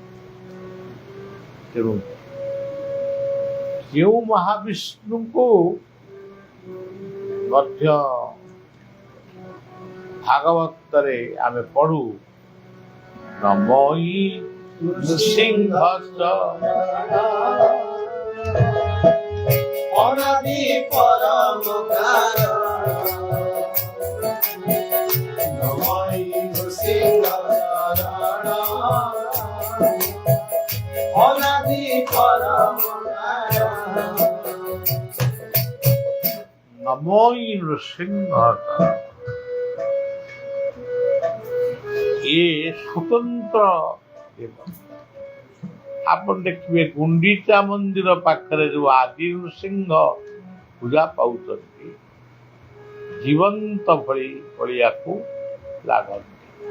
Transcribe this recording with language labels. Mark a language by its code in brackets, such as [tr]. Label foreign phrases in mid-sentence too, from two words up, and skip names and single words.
[or] ତେଣୁ ଯେଉଁ ମହାବିଷ୍ଣୁଙ୍କୁ ମଧ୍ୟ ଭାଗବତରେ ଆମେ ପଢୁ [sa] ନମୋ ନୃସିଂହସ୍ୟ [or] ଅନାଦି ପରମ କାରଣ ନମଃ ନୃସିଂହ ନାରାୟଣ ଅନାଦି ପରମ କାରଣ [sa] नमो नृसिंहस्य [or] ଏ ସ୍ୱତନ୍ତ୍ର ଦେବ। ଆପଣ ଦେଖିବେ ଗୁଣ୍ଡିଚା ମନ୍ଦିର ପାଖରେ ଯୋଉ ଆଦି ନୃସିଂହ ପୂଜା ପାଉଛନ୍ତି ଜୀବନ୍ତ ଭଳି ପଡ଼ିଆକୁ ଲାଗନ୍ତି।